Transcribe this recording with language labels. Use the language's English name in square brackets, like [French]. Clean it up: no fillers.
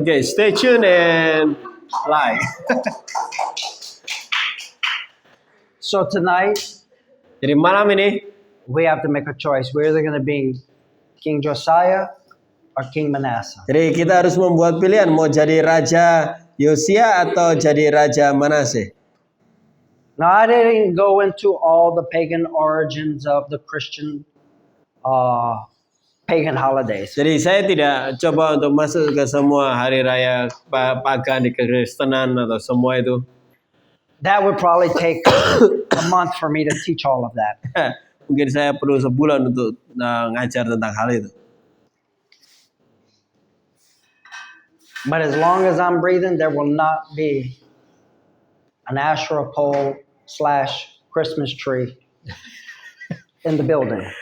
[English] Okay, stay tuned and like. So tonight, [Indonesian] Jadi malam ini [English] we have to make a choice. We're either going to be King Josiah or King Manasseh. [Indonesian] jadi kita harus membuat pilihan mau jadi Raja Yosia atau jadi Raja Manase. [English] Now, I didn't go into all the pagan origins of the Christian pagan holidays. [Indonesian] Jadi saya tidak coba untuk masuk ke semua hari raya pagan di kekristenan atau semua itu. [English] That would probably take a month for me to teach all of that. [Indonesian] Mungkin saya perlu sebulan untuk ngajar tentang hal itu. [English] But as long as I'm breathing, there will not be an Asherah pole / Christmas tree in the building.